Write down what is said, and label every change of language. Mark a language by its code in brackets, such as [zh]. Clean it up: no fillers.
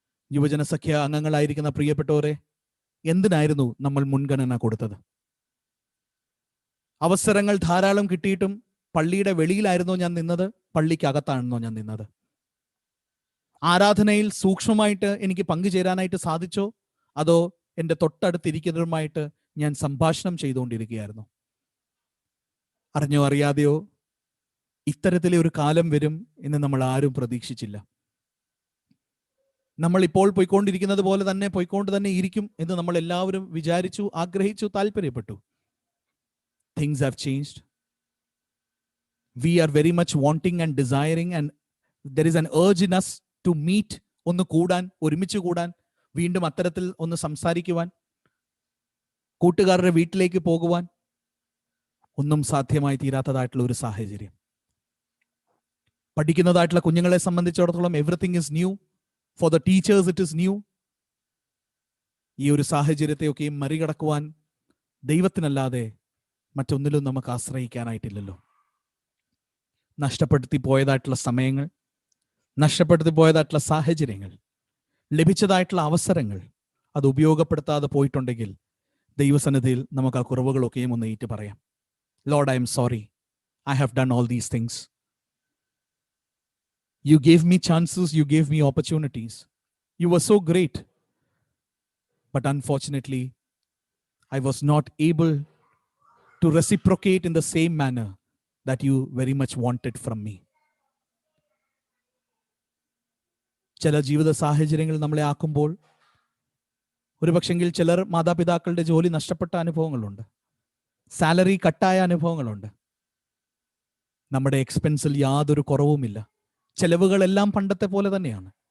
[ml] യുവജന സഖ്യ അംഗങ്ങളായിരിക്കുന്ന പ്രിയപ്പെട്ടവരെ, എന്തിനായിരുന്നു നമ്മൾ മുൻഗണന കൊടുത്തത്? അവസരങ്ങൾ ധാരാളം കിട്ടിയിട്ടും പള്ളിയുടെ വെളിയിലായിരുന്നോ ഞാൻ നിന്നത്? പള്ളിക്കകത്താണെന്നോ ഞാൻ നിന്നത്? ആരാധനയിൽ സൂക്ഷ്മമായിട്ട് എനിക്ക് പങ്കുചേരാനായിട്ട് സാധിച്ചോ? അതോ എൻ്റെ തൊട്ടടുത്തിരിക്കുന്നവരുമായിട്ട് ഞാൻ സംഭാഷണം ചെയ്തുകൊണ്ടിരിക്കുകയായിരുന്നു? അറിഞ്ഞോ അറിയാതെയോ ഇത്തരത്തിലെ ഒരു കാലം വരും എന്ന് നമ്മൾ ആരും പ്രതീക്ഷിച്ചില്ല. നമ്മൾ ഇപ്പോൾ പോയിക്കൊണ്ടിരിക്കുന്നത് പോലെ തന്നെ പോയിക്കൊണ്ട് തന്നെ ഇരിക്കും എന്ന് നമ്മൾ എല്ലാവരും വിചാരിച്ചു, ആഗ്രഹിച്ചു, താല്പര്യപ്പെട്ടു. [en] Things have changed. We are very much wanting and desiring, and there is an urge in us to meet, [ml] ഒന്ന് കൂടാൻ, ഒരുമിച്ച് കൂടാൻ, വീണ്ടും അത്തരത്തിൽ ഒന്ന് സംസാരിക്കുവാൻ, കൂട്ടുകാരുടെ വീട്ടിലേക്ക് പോകുവാൻ. ഒന്നും സാധ്യമായി തീരാത്തതായിട്ടുള്ള ഒരു സാഹചര്യം. പഠിക്കുന്നതായിട്ടുള്ള കുഞ്ഞുങ്ങളെ സംബന്ധിച്ചിടത്തോളം [en] Everything is new. For the teachers it is new. [ml] ഈ ഒരു സാഹചര്യത്തെയൊക്കെ മറികടക്കുവാൻ ദൈവത്തിനല്ലാതെ മറ്റൊന്നിലും നമുക്ക് ആശ്രയിക്കാനായിട്ടില്ലല്ലോ. നഷ്ടപ്പെടുത്തി പോയതായിട്ടുള്ള സമയങ്ങൾ, നഷ്ടപ്പെടുത്തി പോയതായിട്ടുള്ള സാഹചര്യങ്ങൾ, ലഭിച്ചതായിട്ടുള്ള അവസരങ്ങൾ അത് ഉപയോഗപ്പെടുത്താതെ പോയിട്ടുണ്ടെങ്കിൽ ദൈവസന്നിധിയിൽ നമുക്ക് ആ കുറവുകളൊക്കെയും ഒന്ന് ഏറ്റു പറയാം. [en] Lord, I am sorry. I have done all these things. You gave me chances, you gave me opportunities. You were so great. But unfortunately, I was not able to reciprocate in the same manner that you very much wanted from me. [ml] ചില ജീവിത സാഹചര്യങ്ങൾ നമ്മളെ ആക്കുമ്പോൾ ഒരുപക്ഷെങ്കിൽ ചിലർ മാതാപിതാക്കളുടെ ജോലി നഷ്ടപ്പെട്ട അനുഭവങ്ങളുണ്ട്, സാലറി കട്ടായ അനുഭവങ്ങളുണ്ട്. നമ്മുടെ എക്സ്പെൻസിൽ യാതൊരു കുറവുമില്ല, ചെലവുകളെല്ലാം പണ്ടത്തെ പോലെ തന്നെയാണ്.